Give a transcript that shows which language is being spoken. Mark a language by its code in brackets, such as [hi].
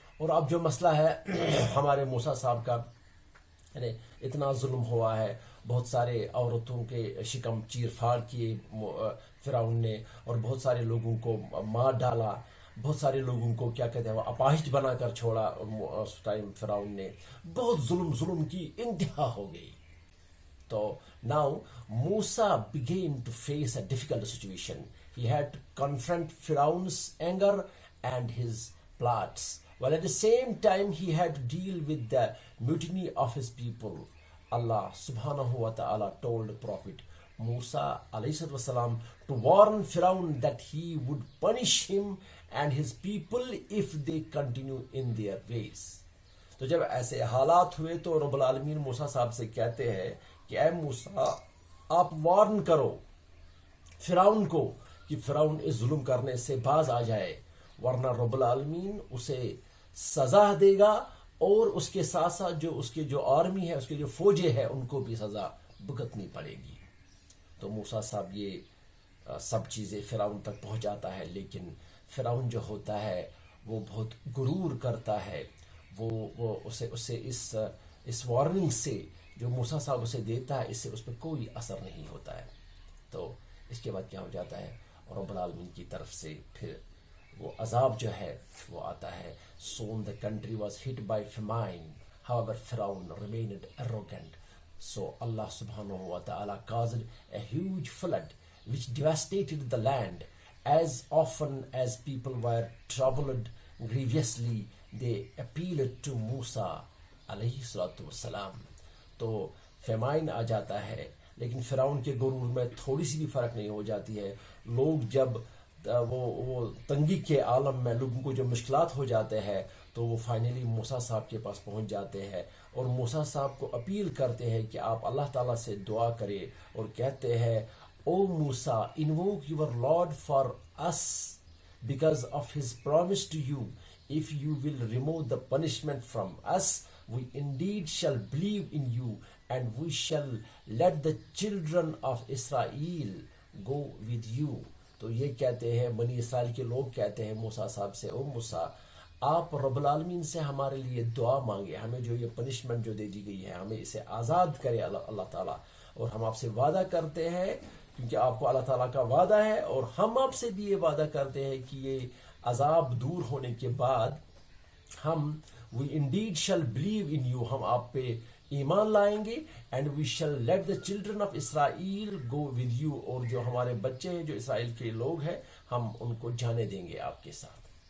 [ur] اور اب جو مسئلہ ہے ہمارے موسیٰ صاحب کا, یعنی اتنا ظلم ہوا ہے, بہت سارے عورتوں کے شکم چیر پھاڑ کیے فرعون نے, اور بہت سارے لوگوں کو مار ڈالا, بہت سارے لوگوں کو کیا کہتے ہیں وہ اپاہج بنا کر چھوڑا اس ٹائم فرعون نے. بہت ظلم کی انتہا ہو گئی. [en] تو now Musa began to face a difficult situation. He had to confront Pharaoh's anger and his plots, while at the same time he had to deal with the mutiny of his people. Allah subhanahu wa ta'ala told Prophet Musa alayhi wasalam to warn Firaun that he would punish him and his people if they continue in their ways. [ur] تو جب ایسے حالات ہوئے تو رب العالمین موسیٰ صاحب سے کہتے ہیں کہ اے موسیٰ آپ وارن کرو فرعون کو کہ فرعون اس ظلم کرنے سے باز آ جائے، ورنہ رب العالمین اسے سزا دے گا اور اس کے ساتھ ساتھ جو اس کے جو آرمی ہے، اس کے جو فوجیں ہیں، ان کو بھی سزا بھگتنی پڑے گی. تو موسیٰ صاحب یہ سب چیزیں فرعون تک پہنچاتا ہے، لیکن فرعون جو ہوتا ہے وہ بہت غرور کرتا ہے. وہ اسے اس وارننگ سے جو موسیٰ صاحب اسے دیتا ہے، اس سے اس پہ کوئی اثر نہیں ہوتا ہے. تو اس کے بعد کیا ہو جاتا ہے، رب العالمین کی طرف سے پھر وہ عذاب جو ہے وہ آتا ہے. [en] Soon the country was hit by famine. However, Pharaoh remained arrogant. So Allah subhanahu wa ta'ala caused a huge flood which devastated the land. As often as people were troubled grievously, they appealed to Musa alayhi salatu wassalam. [ur] تو فیمائن آ جاتا ہے، لیکن فرعون کے غرور میں تھوڑی سی بھی فرق نہیں ہو جاتی ہے. لوگ جب وہ تنگی کے عالم میں لوگوں کو جو مشکلات ہو جاتے ہیں تو وہ فائنلی موسیٰ صاحب کے پاس پہنچ جاتے ہیں اور موسیٰ صاحب کو اپیل کرتے ہیں کہ آپ اللہ تعالیٰ سے دعا کریں، اور کہتے ہیں او موسیٰ [en] invoke your Lord for us because of his promise to you. If you will remove the punishment from us, we indeed shall believe in you, and we shall let the children of Israel go with you. [ur] تو یہ کہتے ہیں بنی اسرائیل کے لوگ کہتے ہیں موسیٰ صاحب سے، او موسیٰ آپ رب العالمین سے ہمارے لیے دعا مانگے، ہمیں جو یہ پنشمنٹ جو دے دی گئی ہے ہمیں اسے آزاد کرے اللہ تعالیٰ. اور ہم آپ سے وعدہ کرتے ہیں، کیونکہ آپ کو اللہ تعالیٰ کا وعدہ ہے، اور ہم آپ سے بھی یہ وعدہ کرتے ہیں کہ یہ عذاب دور ہونے کے بعد ہم [en] we indeed shall believe in you، [ur] ہم آپ پہ ایمان لائیں گے، [en] and we shall let the children of Israel go with you، [ur] اور جو ہمارے بچے ہیں جو اسرائیل کے لوگ ہیں ہم ان کو جانے دیں گے آپ کے ساتھ.